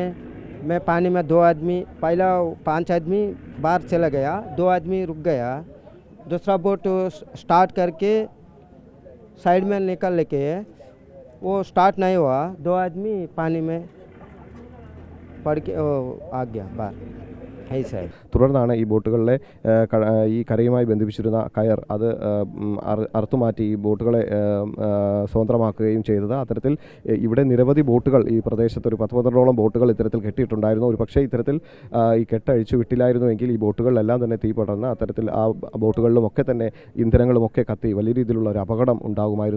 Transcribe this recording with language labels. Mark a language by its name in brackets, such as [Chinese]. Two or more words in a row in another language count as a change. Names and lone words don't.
[Hindi] मैं पानी में 2 आदमी, पहला 5 आदमी बाहर चला गया, 2 आदमी रुक गया. दूसरा बोट स्टार्ट करके साइड में निकल लेके वो स्टार्ट नहीं हुआ, 2 आदमी पानी में पड़ के आ गया बाहर. [Malayalam] തുടർന്നാണ് ഈ ബോട്ടുകളിലെ ഈ കരയുമായി ബന്ധിപ്പിച്ചിരുന്ന കയർ അത് അറുത്തുമാറ്റി ഈ ബോട്ടുകളെ സ്വതന്ത്രമാക്കുകയും ചെയ്തത്. അത്തരത്തിൽ ഇവിടെ നിരവധി ബോട്ടുകൾ ഈ പ്രദേശത്ത് ഒരു 10-12ഓളം ബോട്ടുകൾ ഇത്തരത്തിൽ കെട്ടിയിട്ടുണ്ടായിരുന്നു. ഒരു പക്ഷേ ഇത്തരത്തിൽ ഈ കെട്ടഴിച്ചു വിട്ടില്ലായിരുന്നുവെങ്കിൽ ഈ ബോട്ടുകളിലെല്ലാം തന്നെ തീ പടർന്ന് അത്തരത്തിൽ ആ ബോട്ടുകളിലുമൊക്കെ തന്നെ ഇന്ധനങ്ങളുമൊക്കെ കത്തി വലിയ രീതിയിലുള്ള ഒരു അപകടം ഉണ്ടാകുമായിരുന്നു.